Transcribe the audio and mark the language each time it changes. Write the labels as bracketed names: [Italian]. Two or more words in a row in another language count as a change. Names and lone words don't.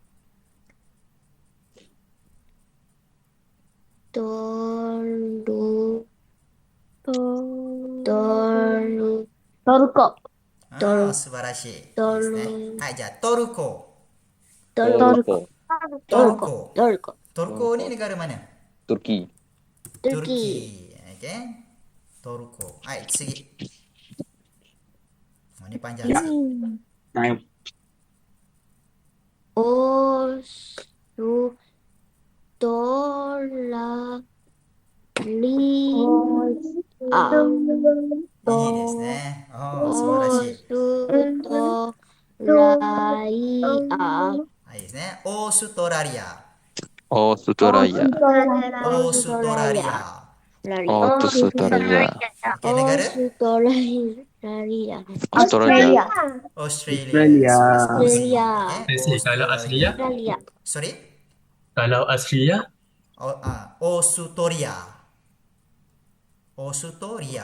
[Japanese] Toru, To- toru, Toruko. 素晴らしい。いいですね。トルはい、じゃあトルコ。 Toruko. Toruko. Toruko, [Malay] Toruko ni negara mana? Turki. Turki, Okay. Toruko. [Japanese] Hai,次. [Malay] Oh, ni panjang sikit. [Japanese] オス、トラ、リ、ア, いいですね。素晴らしい。オス、トラ、ア, はい、いいですね。オーストラリア。 [Malay] Australia. オーストラリア。 Australia. Okay, negara? Australia, Australia. Australia. Sudah sama Australia, Okay. Saya kalau Asria, Australia, [English] Sorry? [Malay] kalau Asria, Australia. Australia.